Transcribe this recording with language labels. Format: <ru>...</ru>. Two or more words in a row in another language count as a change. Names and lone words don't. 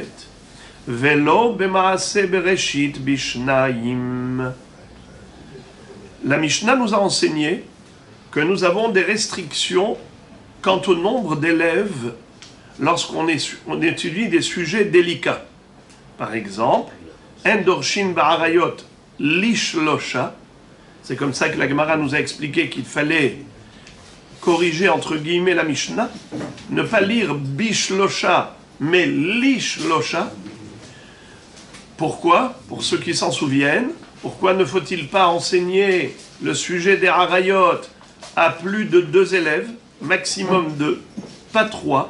<he>ולא במעשה בראשית בשניים.</he> <fr>La Mishnah nous a enseigné que nous avons des restrictions quant au nombre d'élèves lorsqu'on étudie des sujets délicats. Par exemple,</fr> <he>אין דורשין בעריות לשלושה.</he> <fr>C'est comme ça que la Gemara nous a expliqué qu'il fallait corriger entre guillemets la Mishnah, ne pas lire bishlosha, mais lishlosha. Pourquoi? Pour ceux qui s'en souviennent, pourquoi ne faut-il pas enseigner le sujet des harayot à plus de 2 élèves, maximum 2, pas 3?</fr>